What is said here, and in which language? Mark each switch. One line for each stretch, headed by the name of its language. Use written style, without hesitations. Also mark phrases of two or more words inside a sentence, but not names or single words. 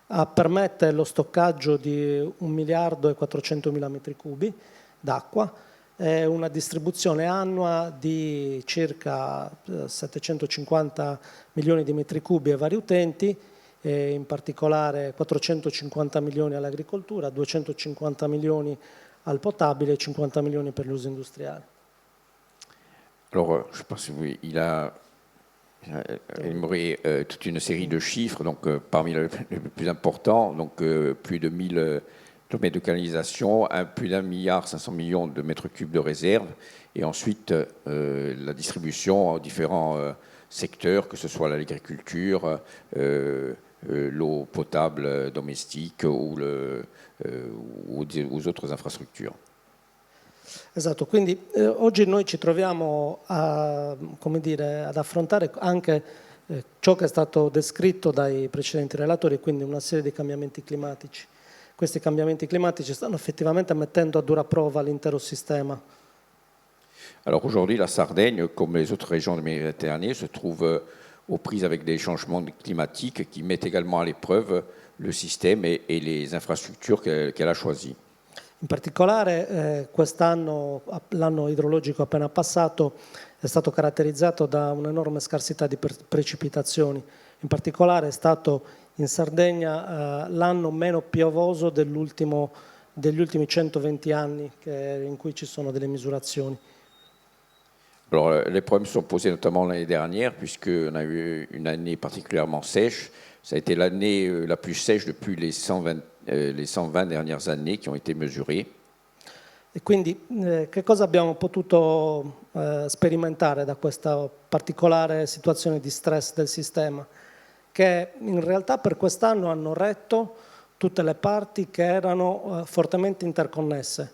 Italian: permette lo stoccaggio di 1 miliardo e 400 mila metri cubi d'acqua, è una distribuzione annua di circa 750 milioni di metri cubi ai vari utenti, in particolare 450 milioni all'agricoltura, 250 milioni al potabile e 50 milioni per l'uso industriale.
French: Alors, je pense qu'il a énuméré toute une série de chiffres, donc parmi les plus importants, donc plus de 1000 kilomètres de canalisation, plus d'1,5 milliard de mètres cubes de réserve, et ensuite la distribution aux différents secteurs, que ce soit l'agriculture, l'eau potable domestique ou aux autres infrastructures.
Italian: Esatto, quindi oggi noi ci troviamo ad affrontare anche ciò che è stato descritto dai precedenti relatori, quindi una serie di cambiamenti climatici. Questi cambiamenti climatici stanno effettivamente mettendo a dura prova l'intero sistema.
French: Alors aujourd'hui, la Sardaigne, comme les autres régions de Méditerranée, se trouve aux prises avec des changements climatiques qui mettent également à l'épreuve le système et les infrastructures qu'elle a choisies.
Italian: In particolare quest'anno, l'anno idrologico appena passato, è stato caratterizzato da un'enorme scarsità di precipitazioni. In particolare è stato in Sardegna l'anno meno piovoso degli ultimi 120 anni in cui ci sono delle misurazioni.
French: Alors, les problèmes se sont posés notamment l'année dernière, puisqu'on a eu une année particulièrement sèche. Ça a été l'année la plus sèche depuis les 120 dernières années qui ont été mesurées.
Italian: E quindi che cosa abbiamo potuto sperimentare da questa particolare situazione di stress del sistema? Che in realtà per quest'anno hanno retto tutte le parti che erano fortemente interconnesse.